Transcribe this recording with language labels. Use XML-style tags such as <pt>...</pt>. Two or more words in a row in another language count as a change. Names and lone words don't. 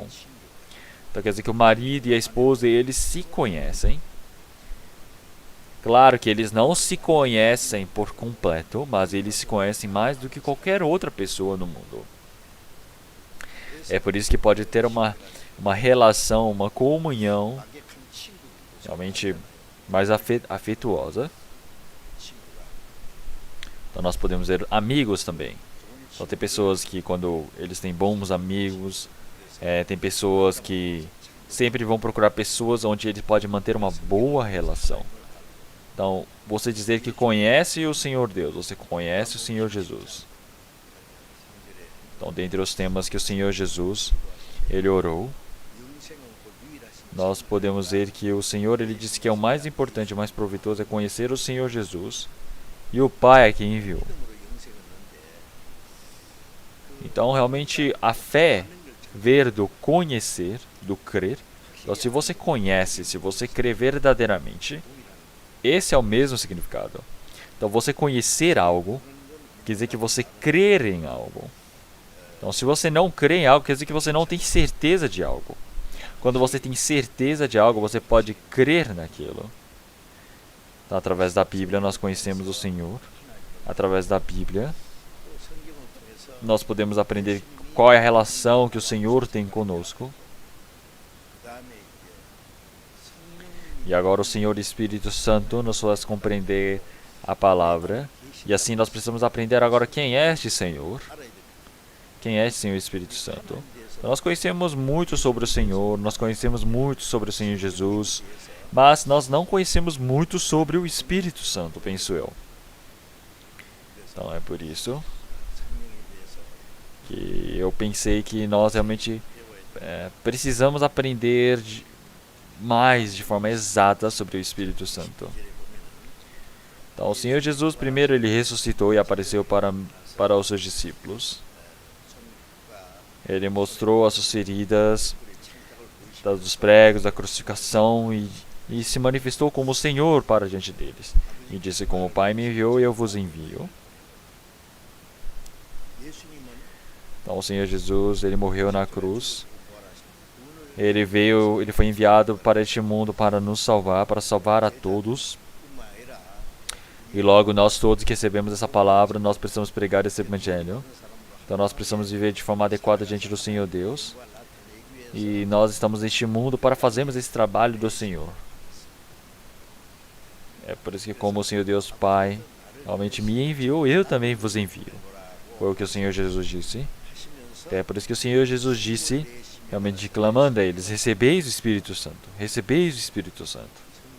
<pt>Então, quer dizer que o marido e a esposa, eles se conhecem. Claro que eles não se conhecem por completo, mas eles se conhecem mais do que qualquer outra pessoa no mundo. É por isso que pode ter uma relação, uma comunhão</pt> <ko>막역한 친구도</ko> <pt>realmente mais afetuosa.</pt> <ko>친구가</ko> <pt>Então nós podemos ver amigos também. Então tem pessoas que quando eles têm bons amigos, tem pessoas que sempre vão procurar pessoas onde eles podem manter uma boa relação. Então, você dizer que conhece o Senhor Deus, você conhece o Senhor Jesus. Então, dentre os temas que o Senhor Jesus, ele orou,</pt> <ko>영생하고 유일하신</ko> <pt>nós podemos ver que o Senhor, ele disse que é o mais importante, o mais proveitoso é conhecer o Senhor Jesus e o Pai é quem enviou.</pt> <ko>믿음으로 영생을 얻는데</ko> <pt>Então, realmente, a fé ver do conhecer, do crer. Então, se você conhece, se você crê verdadeiramente, esse é o mesmo significado. Então, você conhecer algo quer dizer que você crer em algo. Então, se você não crê em algo, quer dizer que você não tem certeza de algo. Quando você tem certeza de algo, você pode crer naquilo. Então, através da Bíblia, nós conhecemos o Senhor. Através da Bíblia,</pt> <ko>또 성경을 통해서</ko> <pt>nós podemos aprender qual é a relação que o Senhor tem conosco.</pt> <ko>그다음에 이제 성령</ko> <pt>E agora o Senhor Espírito Santo nos faz compreender a palavra. E assim nós precisamos aprender agora quem é este Senhor.</pt> <ko>알아야 됩니다.</ko> <pt>Quem é este Senhor Espírito Santo? Então, nós conhecemos muito sobre o Senhor, nós conhecemos muito sobre o Senhor Jesus, mas nós não conhecemos muito sobre o Espírito Santo, penso eu. Então é por isso</pt> <ko>성령에 대해서</ko> <pt>que eu pensei que nós realmente precisamos aprender mais de forma exata sobre o Espírito Santo.</pt> <ko>절에 보면은</ko> <pt>Então, o Senhor Jesus, primeiro, ele ressuscitou e apareceu para os seus discípulos.</pt> <ko>손과</ko> <pt>Ele mostrou as suas feridas,</pt> <ko>우리 창작을 보이시고</ko> <pt>dos pregos, da crucificação e se manifestou como o Senhor para diante deles. E disse, como o Pai me enviou, eu vos envio.</pt> <ko>예수님은</ko> <pt>Então, o Senhor Jesus, ele morreu na cruz.</pt> <ko>부활하신</ko> <pt>Ele foi enviado para este mundo para nos salvar, para salvar a todos.</pt> <ko>뿐만 아니라</ko> <pt>E logo nós todos que recebemos essa palavra, nós precisamos pregar esse evangelho. Então nós precisamos viver de forma adequada diante do Senhor Deus.</pt> <ko>과 나타내기 위해서</ko> <pt>E nós estamos neste mundo para fazermos esse trabalho do Senhor. É por isso que como o Senhor Deus Pai realmente me enviou, eu também vos envio. Foi o que o Senhor Jesus disse.</pt> <ko>하시면서</ko> <pt>É por isso que o Senhor Jesus disse, realmente clamando a eles, recebeis o Espírito Santo, recebeis o Espírito Santo.</pt>